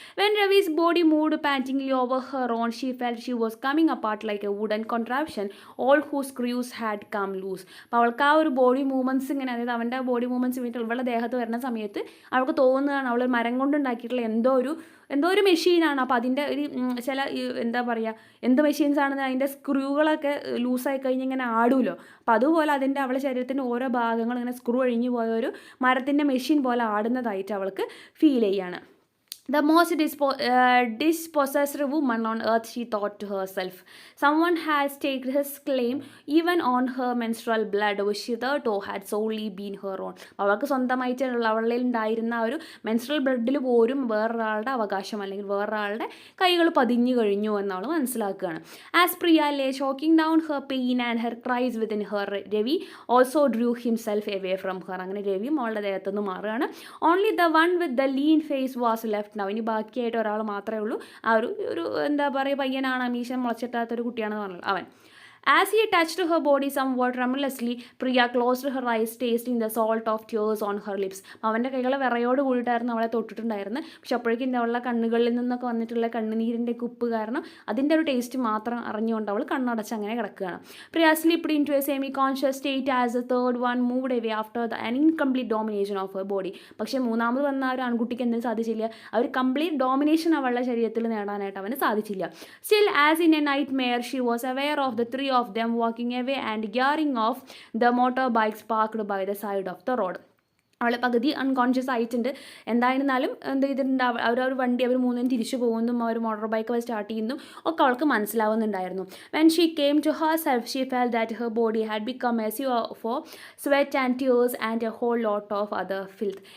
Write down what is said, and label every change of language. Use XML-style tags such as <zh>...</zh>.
<en>When Ravi's body moved pantingly over her own, she felt she was coming apart like a wooden contraption, all whose screws had come loose.</en> <ml>അപ്പോൾ അവൾക്ക് ആ ഒരു body movements ഇങ്ങനെ, അതായത് അവൻ്റെ body movements വീട്ടിൽ ഇവളുടെ ദേഹത്ത് വരുന്ന സമയത്ത് അവൾക്ക് തോന്നുന്നതാണ് അവൾ മരം കൊണ്ടുണ്ടാക്കിയിട്ടുള്ള എന്തോ ഒരു മെഷീനാണ്. അപ്പോൾ അതിൻ്റെ ഒരു ചില എന്താ പറയുക, എന്ത് മെഷീൻസ് ആണെന്ന് അതിൻ്റെ സ്ക്രൂകളൊക്കെ ലൂസായി കഴിഞ്ഞ് ഇങ്ങനെ ആടുമല്ലോ. അപ്പോൾ അതുപോലെ അവളുടെ ശരീരത്തിൻ്റെ ഓരോ ഭാഗങ്ങൾ ഇങ്ങനെ സ്ക്രൂ അഴിഞ്ഞു പോയ ഒരു മരത്തിൻ്റെ മെഷീൻ പോലെ ആടുന്നതായിട്ട് അവൾക്ക് ഫീൽ ചെയ്യാണ്.</ml> <en>The most dispossessed woman on earth, she thought to herself. Someone has staked his claim even on her menstrual blood, which hitherto had solely been her own.</en> <ml>അവൾക്ക് സ്വന്തമായിട്ടുള്ള അവളിൽ ഉണ്ടായിരുന്ന ഒരു മെൻസ്ട്രൽ ബ്ലഡിൽ പോലും വേറൊരാളുടെ അവകാശം അല്ലെങ്കിൽ വേറൊരാളുടെ കൈകൾ പതിഞ്ഞു കഴിഞ്ഞു എന്നവൾ മനസ്സിലാക്കുകയാണ്.</ml> <en>As Priya lay choking down her pain and her cries within her, Ravi also drew himself away from her.</en> <ml>അങ്ങനെ രവിയും അവളുടെ ദേഹത്തുനിന്ന് മാറുകയാണ്.</ml> <en>Only the one with the lean face was left.</en> <ml>ഇനി ബാക്കിയായിട്ട് ഒരാൾ മാത്രമേ ഉള്ളൂ. ആ ഒരു എന്താ പറയുക, പയ്യനാണ്, മീശ മുളച്ചിട്ടാത്തൊരു കുട്ടിയാണെന്ന് പറഞ്ഞത് അവൻ.</ml> <en>As he touched her body somewhat tremulously, Priya closed her eyes, tasting the salt of tears on her lips.</en> <ml>അവൻ്റെ കൈകൾ വിറയോട് കൂടിയിട്ടായിരുന്നു അവളെ തൊട്ടിട്ടുണ്ടായിരുന്നത്. പക്ഷെ അപ്പോഴേക്കും അവളുടെ കണ്ണുകളിൽ നിന്നൊക്കെ വന്നിട്ടുള്ള കണ്ണുനീരിൻ്റെ ഉപ്പ് കാരണം അതിൻ്റെ ഒരു ടേസ്റ്റ് മാത്രം അറിഞ്ഞുകൊണ്ട് അവൾ കണ്ണടച്ച് അങ്ങനെ കിടക്കുകയാണ്.</ml> <en>Priya slipped into a semi-conscious state as the third one moved away after an incomplete domination of her body.</en> <ml>പക്ഷേ മൂന്നാമത് വന്ന ആ ഒരു ആൺകുട്ടിക്ക് എന്തിനും സാധിച്ചില്ല. ആ ഒരു കംപ്ലീറ്റ് ഡോമിനേഷൻ അവളുടെ ശരീരത്തിൽ നേടാനായിട്ട് അവന് സാധിച്ചില്ല.</ml> <en>Still, as in a nightmare, she was aware of the three of them walking away and gearing off the motorbikes parked by the side of the road.</en> <ml>അവൾ പകുതി അൺകോൺഷ്യസ് ആയിട്ടുണ്ട്. എന്തായിരുന്നാലും എന്ത് ചെയ്തിട്ടുണ്ട്, അവർ വണ്ടി അവർ മൂന്നും തിരിച്ചു പോകുന്നതും അവർ മോട്ടോർ ബൈക്ക് സ്റ്റാർട്ട് ചെയ്യുന്നതും ഒക്കെ അവൾക്ക് മനസ്സിലാവുന്നുണ്ടായിരുന്നു.</ml> <en>When she came to herself she felt that her body had become a sewer for sweat and tears and a whole lot of other filth.</en>